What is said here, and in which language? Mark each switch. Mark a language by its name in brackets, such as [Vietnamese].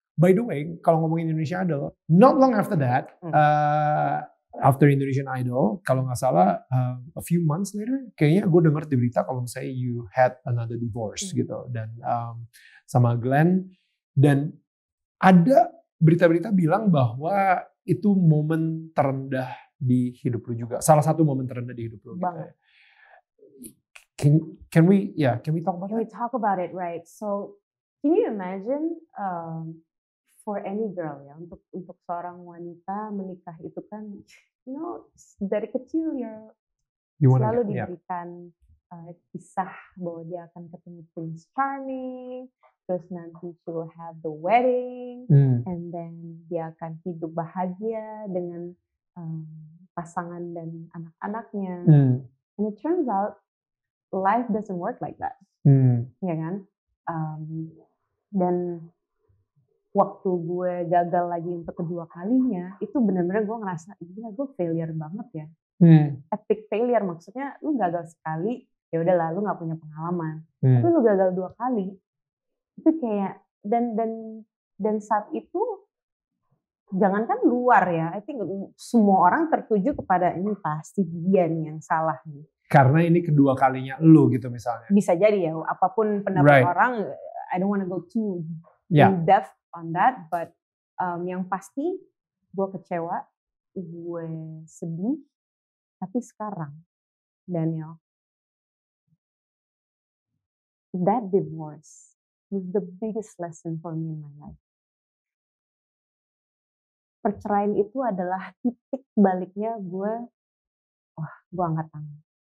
[English] By the way, [Indonesian] kalau ngomongin Indonesian Idol, [English] not long after that, after Indonesian Idol, [Indonesian] kalau nggak salah [English] a few months later, [Indonesian] kayaknya gue dengar di berita kalau misalnya [English] you had another divorce [Indonesian] gitu, dan sama Glenn, dan ada berita-berita bilang bahwa itu momen terendah di hidup lu juga, salah satu momen terendah di hidup lu. Banget. Gitu. [English] Can we talk about Can we talk about it, right? So, can you imagine for any girl [Indonesian] ya, untuk seorang wanita menikah itu kan, [English] you know, [Indonesian] dari kecil ya selalu diberikan kisah bahwa dia akan ketemu Prince Charming, terus nanti [English] she will have the wedding, and then [Indonesian] dia akan hidup bahagia dengan pasangan dan anak-anaknya. [English] And it turns out life doesn't work like that, [Indonesian] ya kan? Dan waktu gue gagal lagi untuk kedua kalinya, itu benar-benar gue ngerasa, gila gue failure banget ya. Epic failure, maksudnya lu gagal sekali, ya udahlah lu nggak punya pengalaman. Tapi lu gagal 2 kali, itu kayak dan saat itu jangankan luar ya, [English] I think [Indonesian] semua orang tertuju kepada ini pasti dia nih yang salah nih. Karena ini kedua kalinya lu gitu misalnya. Bisa jadi ya, apapun pendapat orang, [English] I don't want to go too in depth on that, but [Indonesian] yang pasti gue kecewa, gue sedih, tapi sekarang [English] Daniel, that divorce was the biggest lesson for me in my life. [Indonesian] Perceraian itu adalah titik baliknya gue angkat tangan.